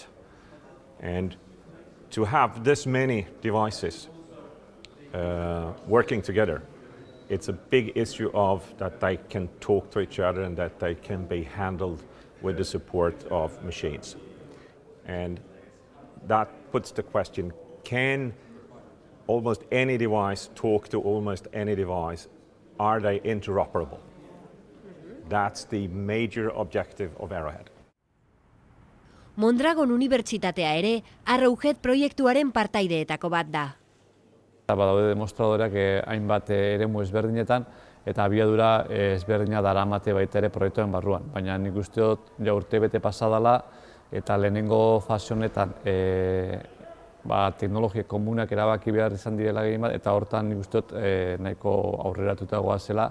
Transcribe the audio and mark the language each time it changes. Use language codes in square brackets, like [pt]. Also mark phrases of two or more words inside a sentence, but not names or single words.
[en] And to have this many devices working together, it's a big issue of that they can talk to each other and that they can be handled with the support of machines. And that puts the question, can almost any device talk to almost any device? Are they interoperable? That's the major objective of Arrowhead. [eu] Mondragon Unibertsitatea ere Arrowhead proiektuaren partaideetako bat da. Badaude demostradoreak hainbat eremu ezberdinetan eta abiadura ezberdina daramate baita ere proiektuen barruan. Baina nik uste dut ja urtebete pasa dela eta lehenengo fase honetan teknologia komunak erabaki behar izan direla gehien bat eta hortan nik uste dut nahiko aurreratuta goazela.